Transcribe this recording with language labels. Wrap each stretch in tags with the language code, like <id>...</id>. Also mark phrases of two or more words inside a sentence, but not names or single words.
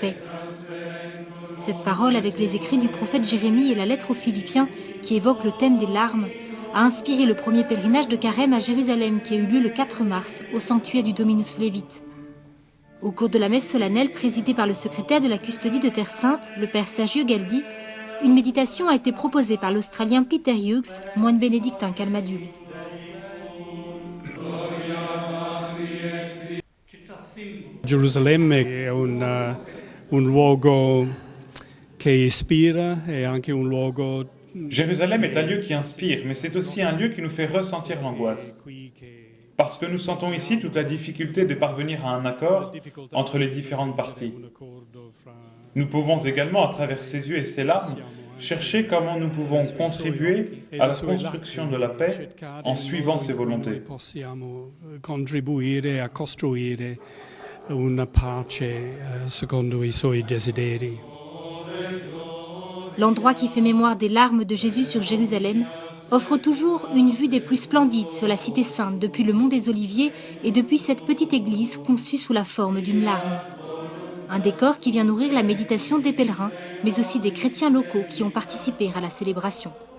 <fr>» Cette parole, avec les écrits du prophète Jérémie et la lettre aux Philippiens, qui évoque le thème des larmes, a inspiré le premier pèlerinage de carême à Jérusalem qui a eu lieu le 4 mars au sanctuaire du Dominus Flevit. Au cours de la messe solennelle présidée par le secrétaire de la custodie de Terre Sainte, le père Sergio Galdi, une méditation a été proposée par l'Australien Peter Hughes, moine bénédictin Calmadule.</fr> <it>Gerusalemme è un luogo che ispira e anche un luogo.</it> <fr>Jérusalem est un lieu qui inspire, mais c'est aussi un lieu qui nous fait ressentir l'angoisse. Parce que nous sentons ici toute la difficulté de parvenir à un accord entre les différentes parties. Nous pouvons également, à travers ses yeux et ses larmes, chercher comment nous pouvons contribuer à la construction de la paix en suivant ses volontés.</fr> <it>Possiamo contribuire a costruire una pace secondo i suoi desideri.</it> <fr>L'endroit qui fait mémoire des larmes de Jésus sur Jérusalem offre toujours une vue des plus splendides sur la cité sainte depuis le mont des Oliviers et depuis cette petite église conçue sous la forme d'une larme. Un décor qui vient nourrir la méditation des pèlerins, mais aussi des chrétiens locaux qui ont participé à la célébration.</fr>